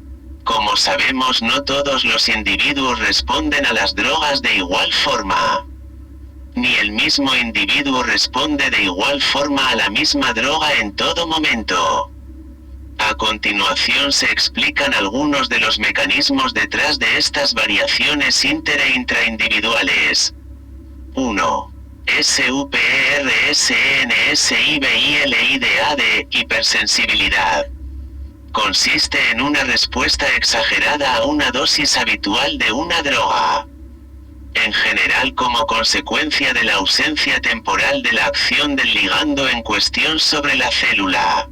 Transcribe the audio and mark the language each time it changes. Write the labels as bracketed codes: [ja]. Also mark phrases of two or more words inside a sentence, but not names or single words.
[es] Como sabemos, no todos los individuos responden a las drogas de igual forma. Ni el mismo individuo responde de igual forma a la misma droga en todo momento. A continuación se explican algunos de los mecanismos detrás de estas variaciones inter e intraindividuales. 1. SUPERSENSIBILIDA de hipersensibilidad. Consiste en una respuesta exagerada a una dosis habitual de una droga. En general, como consecuencia de la ausencia temporal de la acción del ligando en cuestión sobre la célula.